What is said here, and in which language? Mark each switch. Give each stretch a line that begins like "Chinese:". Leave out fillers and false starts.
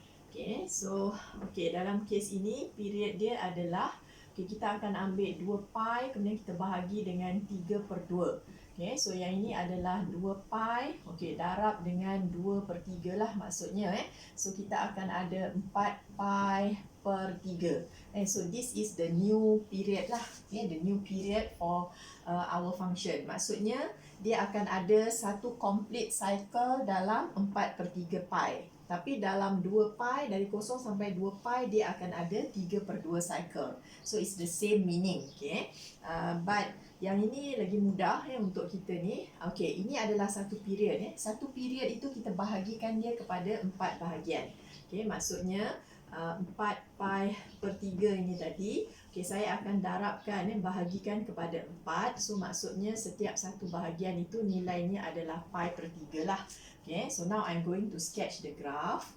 Malay: Okay, so dalam kes ini period dia adalah kita akan ambil 2 pi, kemudian kita bahagi dengan 3/2. Okay, so yang ini adalah 2 pi, darab dengan 2/3 lah maksudnya. So kita akan ada 4 pi/3.
English: So this is the new period lah, the new period for our function.
Malay: Maksudnya dia akan ada satu complete cycle dalam 4/3 pi. Tapi dalam 2 pi, dari 0 sampai 2 pi, dia akan ada 3/2 cycle.
English: So it's the same meaning.
Malay: Okay. But yang ini lagi mudah untuk kita ni. Okay, ini adalah satu period. Satu period itu kita bahagikan dia kepada 4 bahagian. Okay, maksudnya 4 pi/3 ini tadi. Okay, saya akan darabkan, bahagikan kepada 4. So maksudnya setiap satu bahagian itu nilainya adalah pi/3 lah.
English: Okay, so now I'm going to sketch the graph.